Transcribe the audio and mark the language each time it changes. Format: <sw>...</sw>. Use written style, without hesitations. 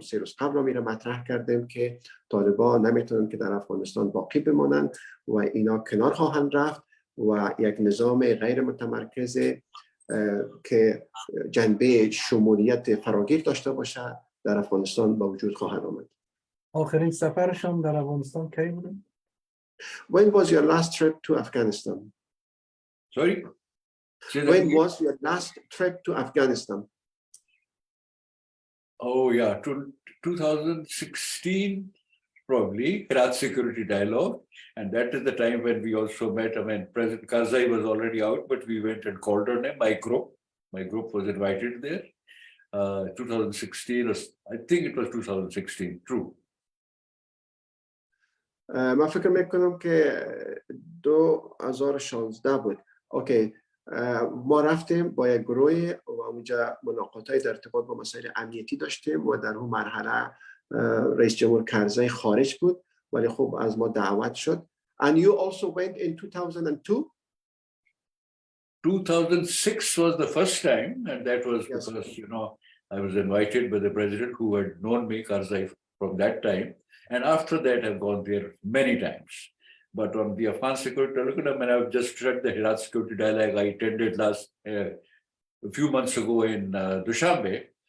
<fa>3 روز قبل هم این مطرح کردیم که طالبان نمیتونن که در افغانستان باقی بمانند و اینا کنار خواهند رفت و یک نظام غیر متمرکز که جنبه شمولیت فراگیر داشته باشه در افغانستان با وجود خواهد آمد. آخرین سفرشان در افغانستان کی بود؟</fa> <en>When was your last trip to Afghanistan? Sorry? When was your last trip to Afghanistan? Oh, yeah, 2016, probably, Iraq Security Dialogue. And that is the time when we also met. I mean, President Karzai was already out, but we went and called on him. My group was invited there. 2016, I think it was 2016, true.</en> <fa>من فکر میکنم که 2016 بود. اوکی، ما رفتیم با یک گروه و اونجا ملاقات‌های در ارتباط با مسائل امنیتی داشتیم و در اون مرحله رئیس جمهور کرزی خارج بود ولی خب از ما دعوت شد.</fa> <en>And you also went in 2002? 2006 was the first time, and that was Yes. because, I was invited by the president who had known me, Karzai, from that time. And after that, I've gone there many times. But on the Afghan security dialogue, I mean, I've just read the Iraq security dialogue I attended a few months ago in Dushanbe.</en>